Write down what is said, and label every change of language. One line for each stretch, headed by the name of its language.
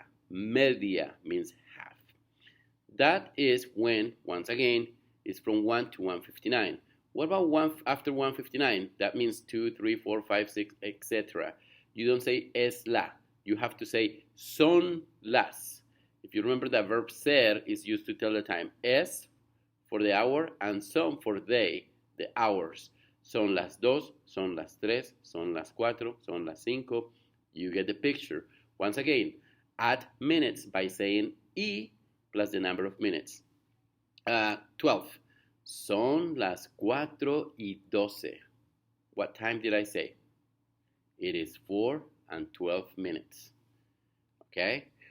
English: Media means half. That is when, once again, it's from 1 to 1:59. What about after 1:59? That means 2, 3, 4, 5, 6, etc. You don't say
Spanish: es la.
English: You have to say
Spanish: son las.
English: If you remember, that verb ser is used to tell the time. Es for the hour and son for they, the hours.
Spanish: Son las dos, son las tres, son las cuatro, son las cinco.
English: You get the picture. Once again, add minutes by saying y plus the number of minutes.
Spanish: 12. Son las 4:12.
English: What time did I say? It is 4:12. Okay?